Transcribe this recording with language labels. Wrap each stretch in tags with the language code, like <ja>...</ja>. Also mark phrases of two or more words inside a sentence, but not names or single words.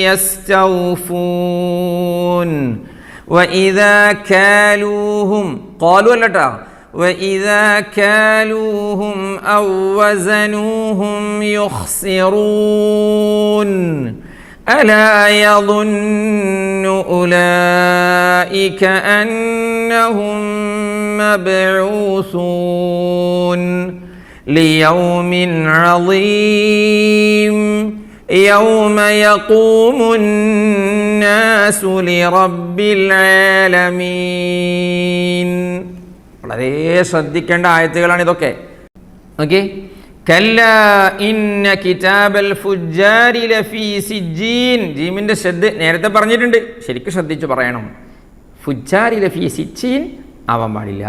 <ar>يستوفون وإذا كالوهم قالوا لتا وإذا كالوهم أو وزنوهم يخسرون ألا يظن أولئك أنهم مبعوثون ليوم عظيم يوم يقوم الناس لرب العالمين.</ar> <ml>വളരെ ശ്രദ്ധിക്കേണ്ട ആയത്തുകളാണ് ഇതൊക്കെ. ഓക്കെ.</ml> <ar>كلا إن كتاب الفجار لفي سجين.</ar> <ml>ജീമിൻ്റെ ഷദ്ദ് നേരത്തെ പറഞ്ഞിട്ടുണ്ട്, ശരിക്കും ശ്രദ്ധിച്ചു പറയണം.</ml> <ar>الفجار لفي سجين</ar> <ml>ആവാൻ പാടില്ല.</ml>